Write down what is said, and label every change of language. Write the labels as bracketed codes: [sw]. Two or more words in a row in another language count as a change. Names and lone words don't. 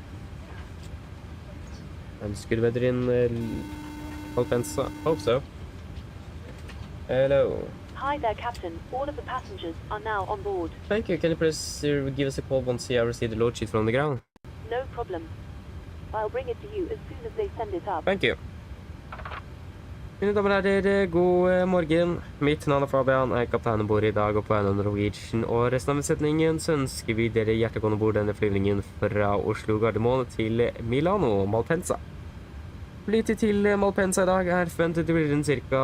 [en] And it's good weather in Malpensa. Hope so. Hello. Hi there, Captain. All of the passengers are now on board. Thank you. Can you please give us a call once you receive the load sheet from the ground? No problem. I'll bring it to you as soon as they send it up. Thank you. [no] Mine damer og herrer, god morgen. Mitt navn er Fabian, jeg er kaptein ombord i dag, og på vegne av Norwegian og resten av besetningen så ønsker vi dere hjertelig velkommen ombord denne flyvningen fra Oslo Gardermoen til Milano, Malpensa. Flytid til Malpensa i dag er forventet til å bli ca.